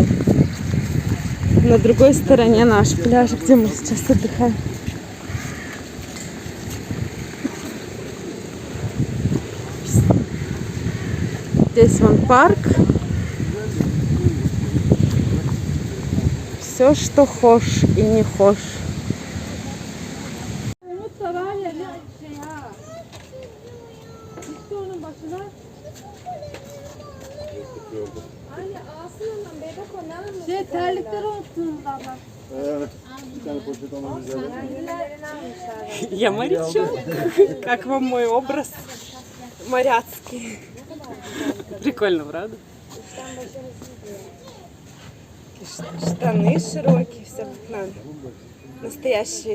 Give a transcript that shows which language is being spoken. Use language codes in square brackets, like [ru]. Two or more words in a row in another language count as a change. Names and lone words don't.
[ru] На другой стороне наш пляж, где мы сейчас отдыхаем. Здесь вон парк. Все, что хочешь и не хочешь. [tr] Terlikleri unuttunuz abla. Bir tane poşet almamız lazım. [ru] Я морячок. Как вам мой образ моряцкий? Прикольно, правда? Штаны широкие, все как надо. Настоящие.